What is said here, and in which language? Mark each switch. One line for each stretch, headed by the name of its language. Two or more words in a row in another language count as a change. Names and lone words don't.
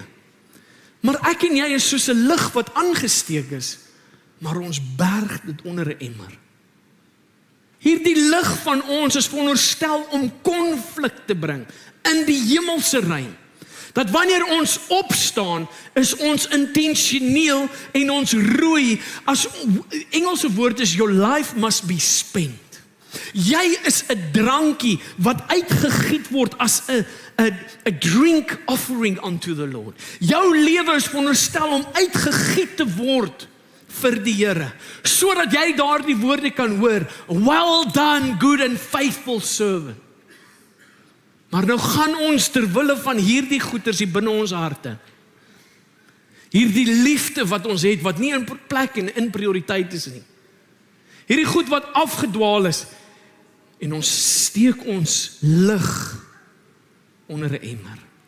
Afrikaans: Maar ek en jy is soos 'n lig wat aangesteek is, maar ons berg dit onder 'n emmer. Hierdie lig van ons is veronderstel om konflik te bring in die hemelse reën. Dat wanneer ons opstaan, is ons intentioneel en ons roei, as Engelse woord is,
English: your life must be spent.
Afrikaans: Jy is 'n drankie wat uitgegiet word as 'n
English: drink offering unto the Lord.
Afrikaans: Jou lewe is veronderstel om uitgegiet te word vir die Here, sodat jy daardie woorde kan hoor,
English: well done, good and faithful servant.
Afrikaans: Maar nou gaan ons terwille van hierdie goeders hier binne ons harte, hierdie liefde wat ons het, wat nie in plek en in prioriteit is nie, hierdie goed wat afgedwaal is, en ons steek ons lig onder 'n emmer.